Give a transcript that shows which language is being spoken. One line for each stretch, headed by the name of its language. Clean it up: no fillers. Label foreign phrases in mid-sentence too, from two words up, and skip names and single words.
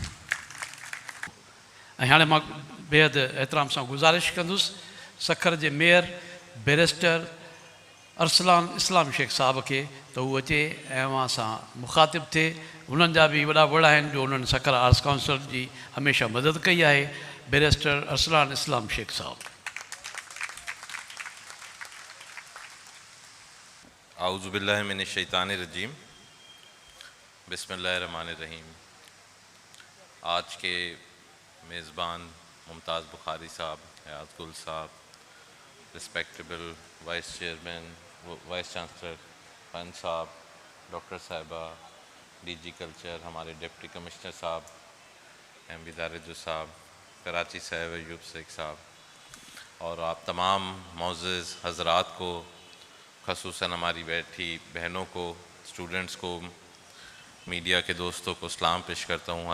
Sindhi: ऐं हाणे मां बेहद एतिराम सां गुज़ारिश कंदुसि सखर जे मेयर बैरिस्टर अरसलान इस्लाम शेख साहब खे त उहो अचे ऐं अवां सां मुखातिब थिए उन्हनि जा बि वॾा वॾा आहिनि जो उन्हनि सखर आर्ट्स काउंसिल जी हमेशह मदद कई आहे बैरिस्टर अरसलान इस्लाम शेख साहब
Arabic: أعوذ بالله من الشيطان الرجيم بسم الله الرحمن الرحيم.
Urdu: آج کے میزبان ممتاز بخاری صاحب، حیات گل صاحب,
English: respectable vice chairman vice
Urdu: چانسلر فن صاحب، ڈاکٹر صاحبہ، DG کلچر، ہمارے ڈپٹی کمشنر صاحب، MB دارجو صاحب، کراچی صاحب، ایوب شیخ صاحب اور آپ تمام معزز حضرات کو، خصوصاً ہماری بیٹھی بہنوں کو، سٹوڈنٹس کو، میڈیا کے دوستوں کو سلام پیش کرتا ہوں.